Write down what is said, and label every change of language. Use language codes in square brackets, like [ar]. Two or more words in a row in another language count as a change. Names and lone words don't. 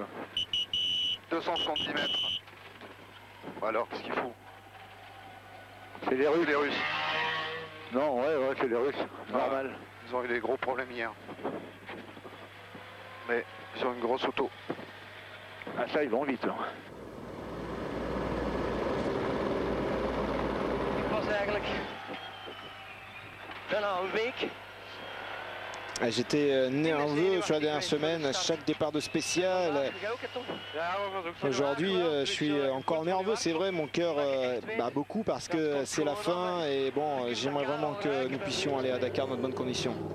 [fr] 270 mètres. Alors, qu'est-ce qu'il faut? C'est les Russes. Non, ouais, c'est les Russes. Normal. Ils ont eu des gros problèmes hier. Mais ils ont une grosse auto. Ah ça, ils vont vite là. [nl] Ik was eigenlijk bijna een week. [fr] J'étais nerveux sur la dernière semaine à chaque départ de spécial. Aujourd'hui, je suis encore nerveux, c'est vrai, mon cœur bat beaucoup parce que c'est la fin et bon, j'aimerais vraiment que nous puissions aller à Dakar dans de bonnes conditions.